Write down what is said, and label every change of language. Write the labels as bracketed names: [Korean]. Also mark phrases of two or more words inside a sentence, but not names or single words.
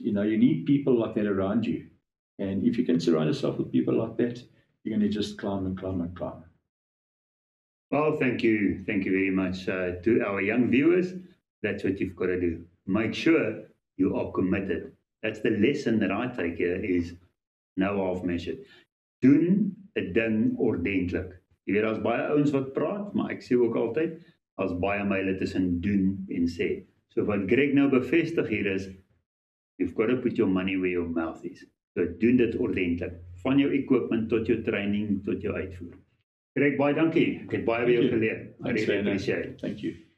[English] You need people like that around you. And if you can surround yourself with people like that, you're going to just climb and climb and climb. Well, thank you. Thank you very much. To our young viewers, that's what you've got to do. Make sure you are committed. That's the lesson that I take here is nou half measured. [Afrikaans] Doen 'n ding ordentlik. Jy weet, daar's baie ouens wat praat, maar ek sê ook altyd, daar's baie myle tussen doen en sê. So wat Greg nou bevestig hier is, [English] you've got to put your money where your mouth is. [Afrikaans] So doen dit ordentlik. Van jou equipment tot jou training, tot jou uitvoer. Greg, baie dankie. Ek het baie by jou geleer. [English] I really appreciate it. Thank you.